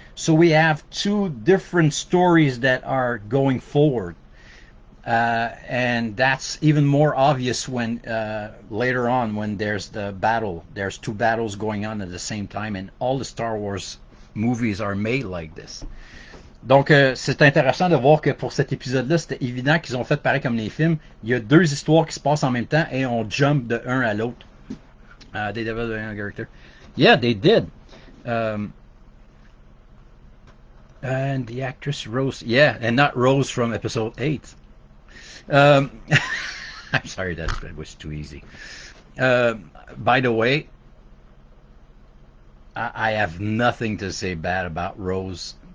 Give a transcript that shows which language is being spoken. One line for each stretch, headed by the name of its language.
English: So we have two different stories that are going forward. And that's even more obvious when later on when there's the battle. There's two battles going on at the same time, and all the Star Wars movies are made like this.
French: Donc, c'est intéressant de voir que pour cet épisode-là, c'était évident qu'ils ont fait pareil comme les films. Il y a deux histoires qui se passent en même temps et on jump de un à l'autre.
English: They developed a character. Yeah, they did. And the actress Rose. Yeah, and not Rose from Episode 8. I'm sorry, that was too easy. By the way, I have nothing to say bad about Rose.